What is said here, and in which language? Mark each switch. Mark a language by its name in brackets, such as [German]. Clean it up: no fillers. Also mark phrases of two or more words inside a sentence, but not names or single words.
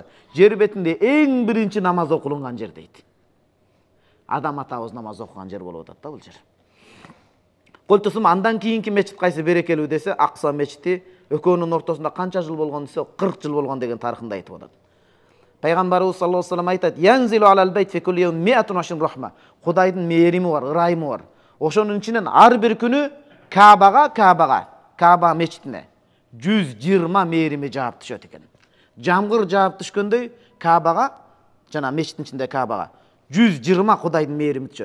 [Kyrgyz] Жер бетинде эң биринчи намаз окулунган жер дейт. Адам атабыз намаз окуган жер болуп атат да бул жер. Колтусум андан кийинки мечит кайсы берекелүү десе, Акса мечити экөөнүн ортосунда канча жыл болгон десе, 40 жыл болгон деген тарыхында айтып атат. Пайгамбарыбыз [Arabic] صلى الله عليه وسلم [Kyrgyz] айтат: [Arabic] "ينزل على البيت في كل يوم 120 رحمة." [Kyrgyz] Кудайдын мээрими бар, ырайымы бар. Ошонун ичинен ар бир күнү Кааба мечитине 120 мээрими жаап түшөт экен. Жамгыр жаап түшкөндөй Каабага, жана мечиттин ичинде Каабага 120 Кудайдын мээрими түшөт.